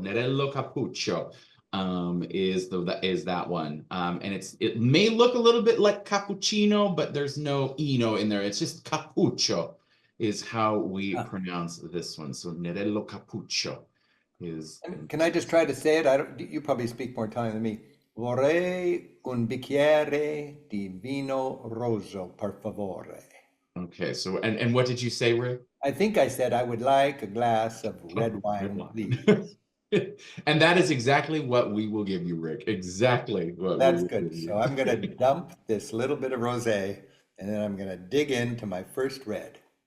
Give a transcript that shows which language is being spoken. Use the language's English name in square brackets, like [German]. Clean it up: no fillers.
[English] Nerello Cappuccio is that one. And it may look a little bit like cappuccino, but there's no ino in there. It's just cappuccio is how we pronounce this one. So Nerello Cappuccio is. Can I just try to say it? You probably speak more Italian than me. [Italian] Vorrei un bicchiere di vino rosso, per favore. [English] Okay, so and what did you say, Rick? I think I said I would like a glass of red wine, please. And that is exactly what we will give you, Rick. Exactly what we That's will good. give you. So I'm going to dump this little bit of rosé, and then I'm going to dig into my first red.